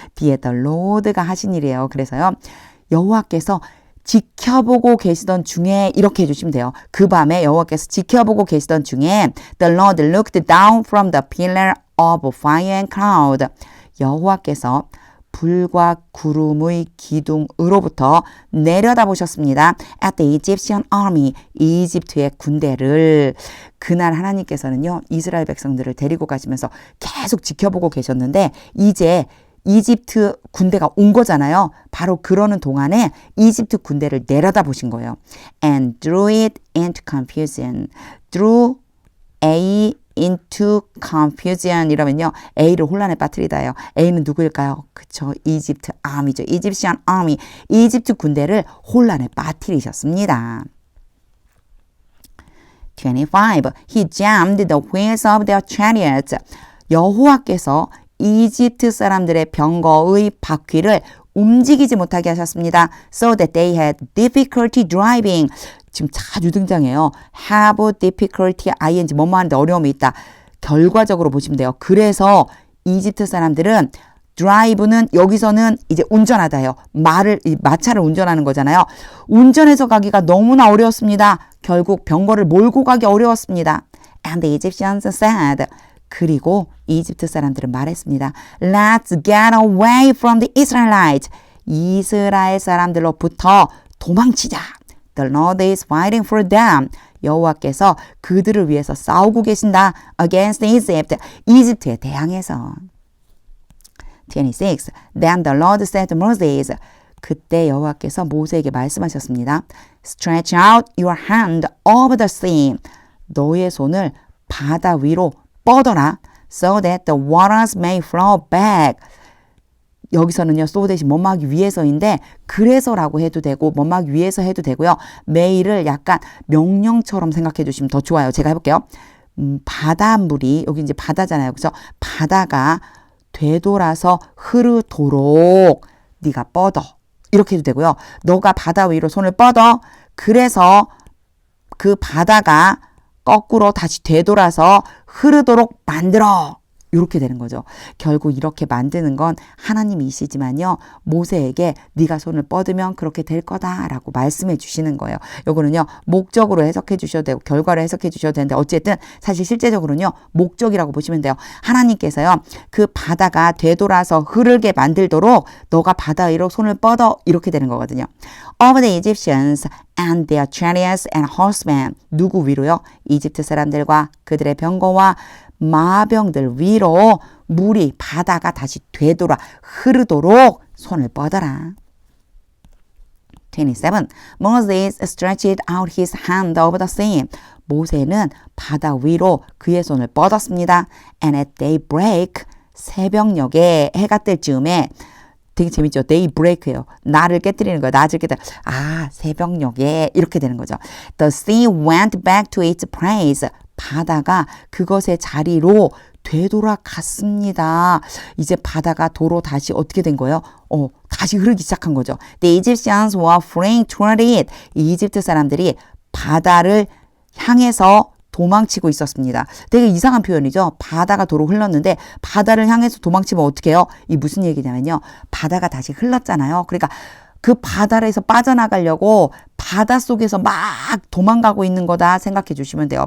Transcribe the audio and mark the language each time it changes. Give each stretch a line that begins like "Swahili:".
Korean: 뒤에 the Lord가 하신 일이에요. 그래서요. 여호와께서 지켜보고 계시던 중에 이렇게 해주시면 돼요. 그 밤에 여호와께서 지켜보고 계시던 중에
English: The Lord looked down from the pillar of fire and cloud.
Korean: 여호와께서 불과 구름의 기둥으로부터 내려다보셨습니다.
English: At the Egyptian army.
Korean: 이집트의 군대를. 그날 하나님께서는요. 이스라엘 백성들을 데리고 가시면서 계속 지켜보고 계셨는데 이제 이집트 군대가 온 거잖아요. 바로 그러는 동안에 이집트 군대를 내려다보신 거예요.
English: And drew it into confusion. drew A into confusion
Korean: 이러면요. A를 혼란에 빠뜨리다예요. A는 누구일까요? 그쵸. 이집트 아미죠.
English: Egyptian army.
Korean: 이집트 군대를 혼란에 빠뜨리셨습니다. 25.
English: He jammed the wheels of their chariots.
Korean: 여호와께서 이집트 사람들의 병거의 바퀴를 움직이지 못하게 하셨습니다.
English: So that they had difficulty driving.
Korean: 지금 자주 등장해요.
English: have difficulty, ing,
Korean: 뭐뭐 하는데 어려움이 있다. 결과적으로 보시면 돼요. 그래서 이집트 사람들은 drive는 여기서는 이제 운전하다예요. 마차를 운전하는 거잖아요. 운전해서 가기가 너무나 어려웠습니다. 결국 병거를 몰고 가기 어려웠습니다.
English: And the Egyptians said,
Korean: 그리고 이집트 사람들은 말했습니다.
English: Let's get away from the Israelites.
Korean: 이스라엘 사람들로부터 도망치자.
English: The Lord is fighting for them.
Korean: 여호와께서 그들을 위해서 싸우고 계신다.
English: Against Egypt.
Korean: 이집트에 대항해서. 26.
English: Then the Lord said to Moses.
Korean: 그때 여호와께서 모세에게 말씀하셨습니다.
English: Stretch out your hand over the sea.
Korean: 너의 손을 바다 위로 뻗어라.
English: So that the waters may flow back.
Korean: 여기서는요. so 대신 뭐뭐하기 위해서인데 그래서라고 해도 되고 뭐뭐하기 위해서 해도 되고요. may를 약간 명령처럼 생각해 주시면 더 좋아요. 제가 해볼게요. 바닷물이 여기 이제 바다잖아요. 그래서 바다가 되돌아서 흐르도록 네가 뻗어. 이렇게 해도 되고요. 너가 바다 위로 손을 뻗어. 그래서 그 바다가 거꾸로 다시 되돌아서 흐르도록 만들어. 이렇게 되는 거죠. 결국 이렇게 만드는 건 하나님이시지만요. 모세에게 네가 손을 뻗으면 그렇게 될 거다라고 말씀해 주시는 거예요. 요거는요. 목적으로 해석해 주셔도 되고 결과로 해석해 주셔도 되는데 어쨌든 사실 실제적으로는요. 목적이라고 보시면 돼요. 하나님께서요. 그 바다가 되돌아서 흐르게 만들도록 너가 바다 위로 손을 뻗어 이렇게 되는 거거든요.
English: Of the Egyptians and their chariots and horsemen.
Korean: 누구 위로요? 이집트 사람들과 그들의 병거와 마병들 위로 물이 바다가 다시 되돌아 흐르도록 손을 뻗어라. 27.
English: Moses stretched out his hand over the sea.
Korean: 모세는 바다 위로 그의 손을 뻗었습니다.
English: And at daybreak,
Korean: 새벽녘에 해가 뜰 즈음에 되게 재밌죠. daybreak예요. 날을 깨뜨리는 거예요. 낮을 깨뜨려. 새벽녘에 이렇게 되는 거죠.
English: The sea went back to its place.
Korean: 바다가 그것의 자리로 되돌아갔습니다. 이제 바다가 도로 다시 어떻게 된 거예요? 다시 흐르기 시작한 거죠.
English: The Egyptians were fleeing toward it.
Korean: 이집트 사람들이 바다를 향해서 도망치고 있었습니다. 되게 이상한 표현이죠. 바다가 도로 흘렀는데 바다를 향해서 도망치면 어떻게 해요? 이 무슨 얘기냐면요. 바다가 다시 흘렀잖아요. 그러니까 그 바다에서 빠져나가려고 바닷속에서 막 도망가고 있는 거다 생각해 주시면 돼요.